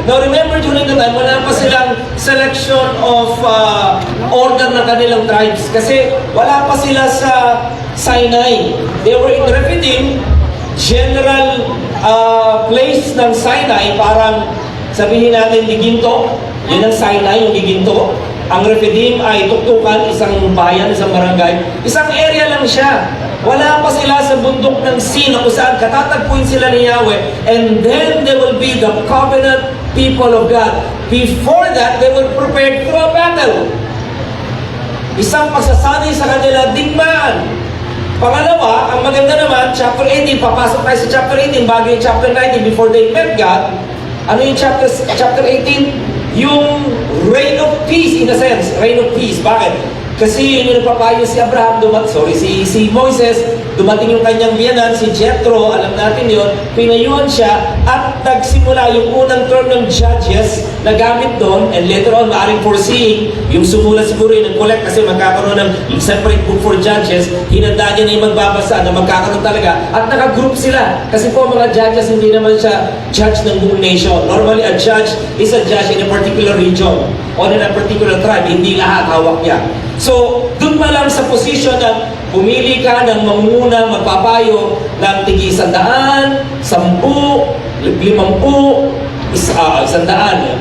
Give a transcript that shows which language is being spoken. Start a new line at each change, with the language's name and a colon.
English: Now remember during the time,
Filipino: wala pa silang
English: selection of order ng kanilang tribes.
Filipino: Kasi wala pa sila sa Sinai.
English: They were in Rephidim, general place ng Sinai,
Filipino: parang sabihin natin Giginto. Yun ang Sinai, yung Giginto. Ang Rephidim ay tuktukan, isang bayan, isang barangay. Isang area lang siya. Wala pa sila sa bundok ng Sin kung saan katatagpuin sila ni Yahweh.
English: And then they will be the covenant people of God. Before that, they will prepare for a battle.
Filipino: Isang pagsasanay sa kanila, digmaan. Pangalawa, ang maganda naman, chapter 18, papasok tayo sa chapter 18, bago yung chapter 19,
English: before they met God.
Filipino: Ano yung chapter 18?
English: Yung reign of peace, in a sense.
Filipino: Reign of peace. Bakit? Kasi yun yung nagpapayo si Abraham, si Moises, dumating yung kanyang biyanan, si Jethro, alam natin yun, pinayuhan siya, at nagsimula yung unang term ng judges na gamit doon, and later on, maaaring foreseeing, yung sumulat siguro yung nag-collect kasi magkakaroon ng separate book for judges, hinanda niya na yung magbabasa na magkakaroon talaga, at naka-group sila. Kasi po mga judges, hindi naman siya judge ng buong nation.
English: Normally, a judge is a judge in a particular region or in a particular tribe,
Filipino: hindi lahat hawak niya. So, dun pa lang sa posisyon na pumili ka ng manguna, magpapayo ng tigi 100, 10, 50, 100.